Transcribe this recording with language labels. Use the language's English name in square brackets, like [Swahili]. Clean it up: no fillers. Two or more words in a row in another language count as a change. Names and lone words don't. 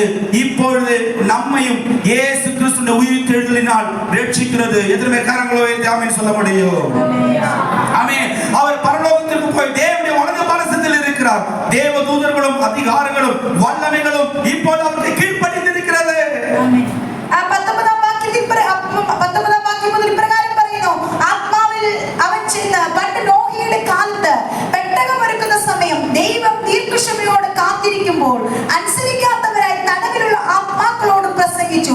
[Tamil] இப்பொழுது நம்மையும் இயேசு கிறிஸ்துவின் உயிர்த்தெழுதலினால் ரட்சிக்கிறது. எத்தனை கரங்களோ ஆமென் சொல்ல முடியும்? ஆமென். அவர் பரலோகத்திற்கு போய் தேவனுடைய வலது பாரசத்தில் இருக்கிறார். தேவ தூதர்களும் அதிகாரங்களும் வல்லமைகளும் இப்போது அவருக்கு கீழ்ப்படிந்திருக்கிறது. [Malayalam] ആ 19ആം വാക്യം മുതൽ ഇപ്രകാരം പറയുന്നു. ആത്മാവിൽ അവൻ ചെന്ന് പണ്ട് നോഹിയുടെ കാലത്ത് പെട്ടകം ഒരുക്കുന്ന സമയം ദൈവം ദീർഘക്ഷമയോട് കാത്തിരിക്കുമ്പോൾ അനുസരിക്കാത്തവരായി തടവിലുള്ള ആത്മാക്കളോട് പ്രസംഗിച്ചു.